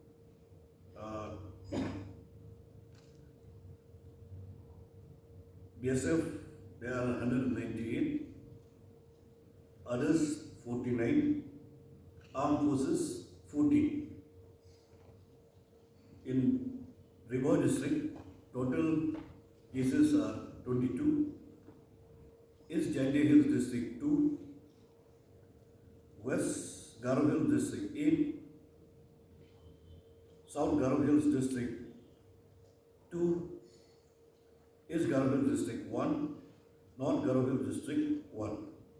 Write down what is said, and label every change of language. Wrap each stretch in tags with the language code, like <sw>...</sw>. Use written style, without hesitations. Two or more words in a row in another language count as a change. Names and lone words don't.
<en>BSF, there are 198. Others 49, armed forces 14. In Hynrei district, total cases are 22. East Jangde Hills district 2, West Garo Hills district 8, South Garo Hills district 2, East Garo Hills district 1, North Garo Hills district 1.</en>